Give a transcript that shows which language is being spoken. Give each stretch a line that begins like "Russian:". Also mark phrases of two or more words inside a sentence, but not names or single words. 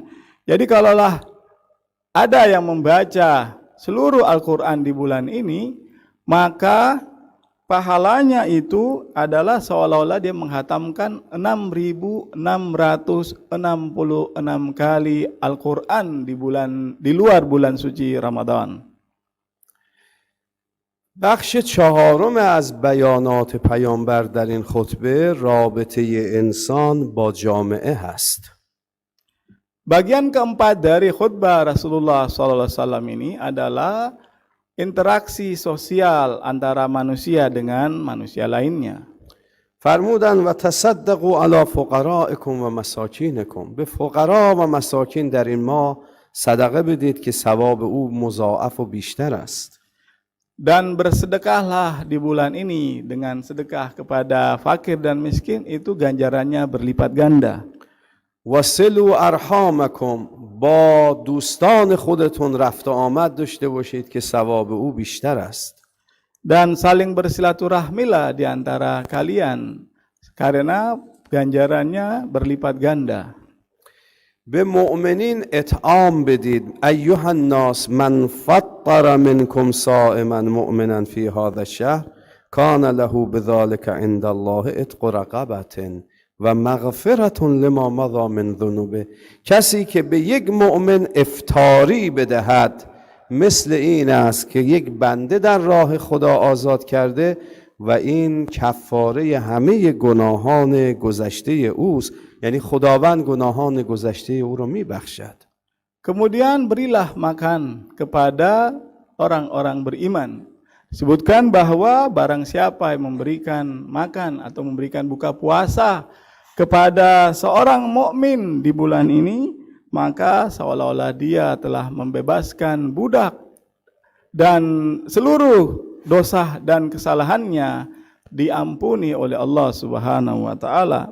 Indonesian: Jadi kalaulah ada yang membaca seluruh Al-Quran di bulan ini, maka pahalanya itu adalah seolah-olah dia menghatamkan 6.666 kali Al-Quran di luar bulan suci Ramadan.
Persian: بخش چهارم از بیانات پیامبر در این خطبه رابطه انسان با جامعه هست.
Indonesian: Bagian keempat dari khutbah Rasulullah SAW ini adalah interaksi sosial antara manusia dengan manusia lainnya.
Arabic: فرمودن و تصدقوا علی فقرائکم و مساکینکم.
Persian: به فقرا و مساکین در این ماه صدقه بدید که ثواب او مضاعف و بیشتر است.
Indonesian: Dan bersedekahlah di bulan ini dengan sedekah kepada fakir dan miskin, itu ganjarannya berlipat ganda.
Arabic: وصلوا ارحامکم.
Persian: با دوستان خودتون رفت و آمد داشته باشید که ثواب او بیشتر است.
Indonesian: Dan saling bersilaturahmilah di antara kalian karena ganjarannya berlipat ganda.
Persian: به مؤمنین اطعام بدید.
Arabic: ایها الناس من فطر منکم صائما مؤمنا فی هذا الشهر کان له بذلك عند الله عتق رقبة و مغفرة لما مضى من ذنوبه.
Persian: کسی که به یک مؤمن افطاری بدهد مثل این است که یک بنده در راه خدا آزاد کرده و این کفاره همه گناهان گذشته اوست. یعنی خداوند گناهان گذشته او رو میبخشد.
Indonesian: Kemudian berilah makan kepada orang-orang beriman. Disebutkan bahwa barang siapa yang memberikan makan atau memberikan buka puasa kepada seorang mukmin di bulan ini, maka seolah-olah dia telah membebaskan budak dan seluruh dosa dan kesalahannya diampuni oleh Allah
Arabic: سبحانه وتعالى.